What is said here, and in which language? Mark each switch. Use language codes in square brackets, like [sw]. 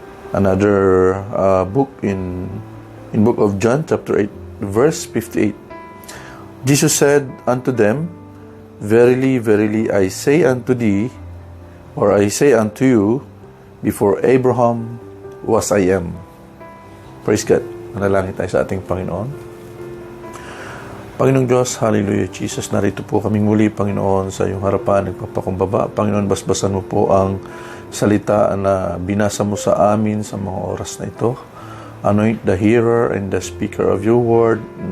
[en] Another book in book of John chapter 8 verse 58. Jesus said unto them, Verily, verily, I say unto thee, or I say unto you, before Abraham was I am. Praise God. [tl] Manalangin tayo sa ating Panginoon. Panginoong Diyos, hallelujah, Jesus, narito po kaming muli, Panginoon, sa iyong harapan, nagpapakumbaba. Panginoon, basbasan mo po ang salita na binasa mo sa amin sa mga oras na ito. [en] Anoint the hearer and the speaker of your word.